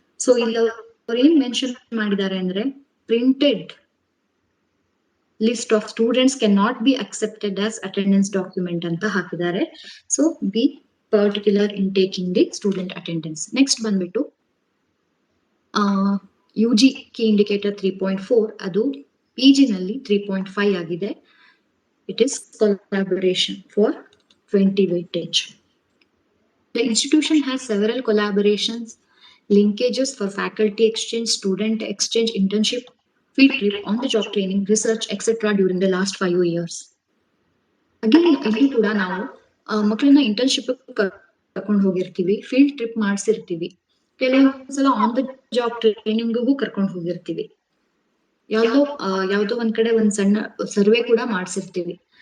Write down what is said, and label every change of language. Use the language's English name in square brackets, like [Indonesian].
[Kannada] So ಇಲ್ಲಿ ಅವ್ರು ಏನ್ ಮೆನ್ಷನ್ ಮಾಡಿದ್ದಾರೆ ಅಂದ್ರೆ [English] printed list of students can not be accepted as attendance document [Kannada] ಅಂತ ಹಾಕಿದ್ದಾರೆ. [English] So be particular in taking the student attendance. [Kannada] Next ಬಂದ್ಬಿಟ್ಟು UG ಕೀ ಇಂಡಿಕೇಟರ್ 3.4 ಅದು PG ನಲ್ಲಿ 3.5 ಆಗಿದೆ. [English] It is collaboration for 20 weightage. The institution has several collaborations, linkages for faculty exchange, student exchange, internship, field trip, on-the-job training, research, etc. during the last 5 years. [Kannada] Again, ಇಲ್ಲಿ ಕೂಡ ನಾವು ಮಕ್ಕಳನ್ನ internship ಕರ್ಕೊಂಡು ಹೋಗಿರ್ತೀವಿ, field trip ಮಾಡಿಸಿರ್ತೀವಿ, ಕೆಲವೊಂದ್ಸಲ on the job ಟ್ರೈನಿಂಗ್ಗೂ ಕರ್ಕೊಂಡು ಹೋಗಿರ್ತೀವಿ, ಯಾವ್ದೋ ಒಂದ್ ಕಡೆ ಒಂದ್ ಸಣ್ಣ ಸರ್ವೆ ಕೂಡ ಮಾಡ್ಸಿರ್ತೀವಿ.